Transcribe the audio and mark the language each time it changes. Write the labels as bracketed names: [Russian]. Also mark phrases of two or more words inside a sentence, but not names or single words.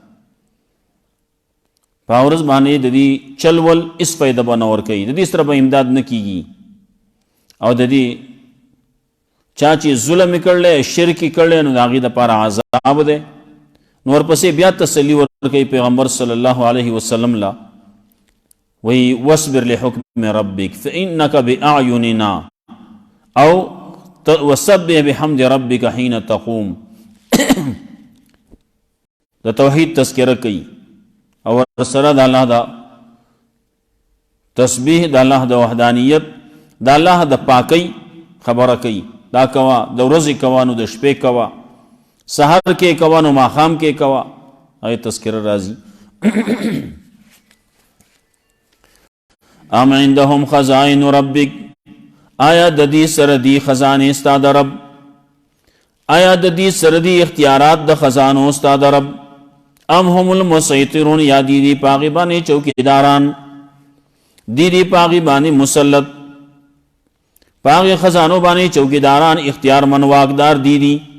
[Pashto] په هغه ورځ باندې د دې چل ول هېڅ فایده به نه ورکوي د دې سره به امداد نه کېږي او د دې چا چې ظلم یې کړلی شرک یې کړلی نو د هغې دپاره عذاب دی. نو ورپسې بیا تسلي ورکوي پیغمبر [Arabic] صلی الله علیه وسلم [Pashto] له وی [Arabic] واصبر لحکم ربک فإنک بأعیننا [Pashto] او [Arabic] وسبح بحمد ربک حین تقوم. [Pashto] د توحید تذکره کوي او سره د الله د تسبیح د الله د وحدانیت د الله د پاکی خبره کوي. دا کوا د ورځې کوا نو د شپې کوا سحر کې کوا نو ماښام کې کوا هغې تذکره راځي. [Arabic] ام عندهم خزائن ربک [Pashto] آیا د دې سره دی خزانې ستا د رب آیا د دې سره دی اختیارات د خزانو ستا د رب [Arabic] ام هم المسیطرون [Pashto] یا دی پاغي باندې چوکیداران دی پاغي باندې مسلط پاغي خزانو باندې چوکیداران اختیار من واقدار دی